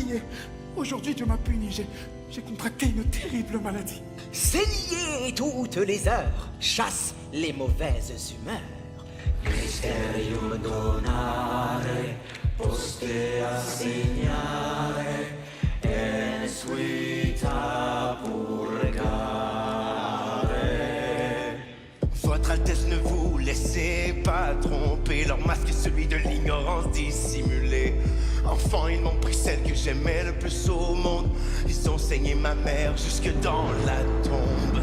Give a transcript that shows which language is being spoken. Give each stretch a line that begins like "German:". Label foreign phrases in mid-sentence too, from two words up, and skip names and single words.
French: Et aujourd'hui, Dieu m'a puni. J'ai contracté une terrible maladie. Saigner toutes les heures chasse les mauvaises humeurs.
Latin: Mysterium donare, poste assignare, en suita purgare.
French: Votre Altesse, ne vous laissez pas tromper. Leur masque est celui de l'ignorance dissimulée. Enfant, ils m'ont pris celle que j'aimais le plus au monde. Ils ont saigné ma mère jusque dans la tombe.